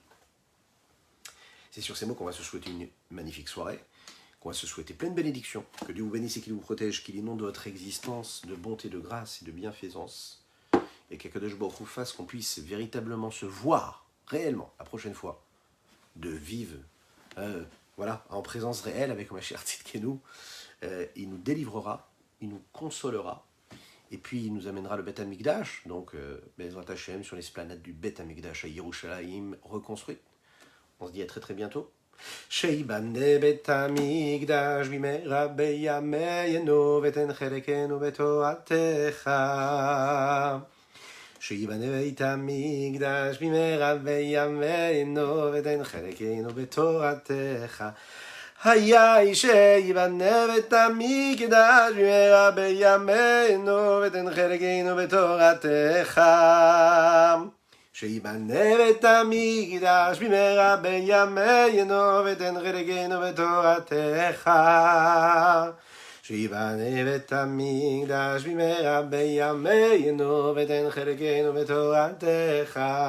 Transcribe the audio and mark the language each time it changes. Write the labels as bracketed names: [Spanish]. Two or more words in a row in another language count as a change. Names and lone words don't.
[French] C'est sur ces mots qu'on va se souhaiter une magnifique soirée, qu'on va se souhaiter pleine bénédiction, que Dieu vous bénisse et qu'il vous protège, qu'il inonde votre existence de bonté, de grâce et de bienfaisance, et qu' [Hebrew] הקדוש ברוך הוא [French] fasse qu'on puisse véritablement se voir réellement la prochaine fois, de vivre, voilà, en présence réelle avec [Hebrew] משיח צדקנו. [French] Il nous délivrera, il nous consolera, et puis il nous amènera le [Hebrew] בית המקדש, [French] donc [Hebrew] בעזרת השם [French] sur l'esplanade du [Hebrew] בית המקדש [French] à Yerushalayim reconstruite. On se dit à très très bientôt. [Hebrew] שיבנה בית המקדש במהרה בימינו ותן חלקנו בתורתך. שיבנה בית המקדש במהרה בימינו ותן חלקנו בתורתך. יהי שיבנה בית המקדש במהרה בימינו ותן חלקנו בתורתך. שיבנה בית המקדש במהרה בימינו ותנחלקנו בתורתך. שיבנה בית המקדש במהרה בימינו ותנחלקנו בתורתך.